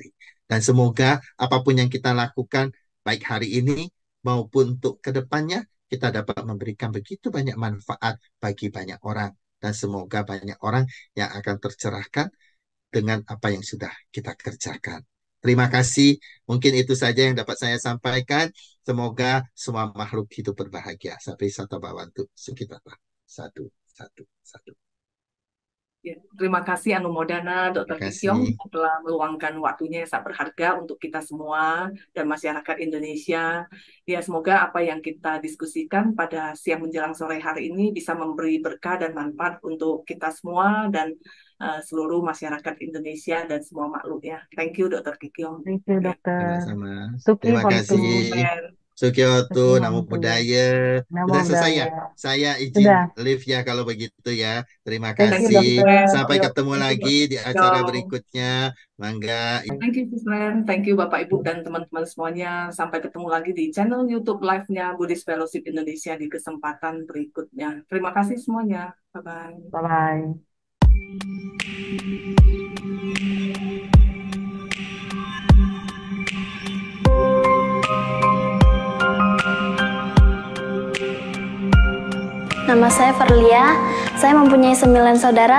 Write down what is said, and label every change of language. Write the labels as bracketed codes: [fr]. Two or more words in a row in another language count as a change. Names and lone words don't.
[id] Dan semoga apapun yang kita lakukan, baik hari ini maupun untuk kedepannya, kita dapat memberikan begitu banyak manfaat bagi banyak orang. Dan semoga banyak orang yang akan tercerahkan dengan apa yang sudah kita kerjakan. Terima kasih. Mungkin itu saja yang dapat saya sampaikan. Semoga semua makhluk hidup berbahagia. [pi] Sampai sata bawantu sukitata. Satu. [id] Ya, terima kasih Anumodana Dr. Kikyong telah meluangkan waktunya yang sangat berharga untuk kita semua dan masyarakat Indonesia. Ya, semoga apa yang kita diskusikan pada siang menjelang sore hari ini bisa memberi berkah dan manfaat untuk kita semua dan seluruh masyarakat Indonesia dan semua makhluknya. [en] Thank you Dr. Kikyong. Thank you, [id] dokter. Sama-sama. Suki Terima kasih. [pi] Sukyoto, Namo Buddhaya. [id] Sudah selesai ya? Saya izin live ya kalau begitu ya. Terima kasih. Sampai ketemu lagi di acara berikutnya. Mangga. [en] Thank you, [id] Ren. [en] Thank you [id] Bapak Ibu dan teman-teman semuanya. Sampai ketemu lagi di channel YouTube live-nya Buddhist Fellowship Indonesia di kesempatan berikutnya. Terima kasih semuanya. Bye-bye. [en] Bye-bye. [id] Nama saya Verlia, saya mempunyai 9 saudara.